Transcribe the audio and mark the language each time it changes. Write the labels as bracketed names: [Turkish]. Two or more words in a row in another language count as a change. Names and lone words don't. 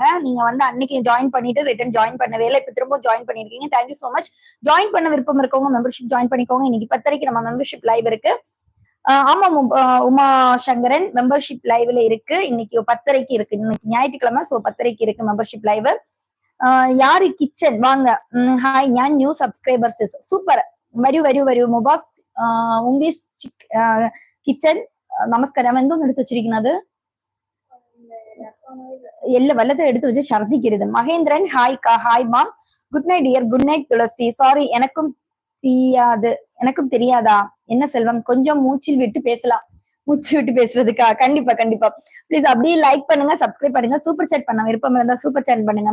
[Tamil] நீங்க வந்து அன்னைக்கு ஜாயின் பண்ணிட்டு [English] return join [Tamil] பண்ணவே இல்லை, இப்ப திரும்ப ஜாயின் பண்ணிருக்கீங்க. [English] thank you so much. [Tamil] ஜாயின் பண்ண விருப்பம் இருக்கவங்க மெம்பர்ஷிப் ஜாயின் பண்ணிக்கோங்க. இன்னைக்கு 10 வரைக்கும் நம்ம [English] membership live [Tamil] இருக்கு. ஆமா உமா சங்கரன், [English] membership live [Tamil] இருக்கு. இன்னைக்கு 10 வரைக்கும் இருக்கு. இன்னைக்கு ஞாயிற்றுக்கிழமை, சோ 10 வரைக்கும் இருக்கு [English] membership live. [Malayalam] யாரு കിച്ചൻ വാങ്ങ, ഹായ്. ഞാൻ [English] new subscribers. [Malayalam] സൂപ്പർ, വരൂ വരൂ വരൂ. മുബാസ് ഉംബീസ് കിച്ചൻ, നമസ്കാരം. എന്തോന്ന് എടുത്ത് വെച്ചിരിക്കുന്നത്? എല്ലാം വല്ലതും എടുത്ത് വെച്ച് ഛർദിക്കരുത്. [Tamil] மகேந்திரன், ஹாய் கா. [English] hi ma'am. good night dear. good night [Tamil] துளசி. சாரி, எனக்கும் தெரியாதா? என்ன செல்வம், கொஞ்சம் மூச்சில் விட்டு பேசலாம். மூச்சு விட்டு பேசுறதுக்கா? கண்டிப்பா கண்டிப்பா. ப்ளீஸ் அப்படியே லைக் பண்ணுங்க, சப்ஸ்கிரைப் பண்ணுங்க. [English] super chat [Tamil] பண்ண விருப்பம் இருந்தா [English] super chat [Tamil] பண்ணுங்க.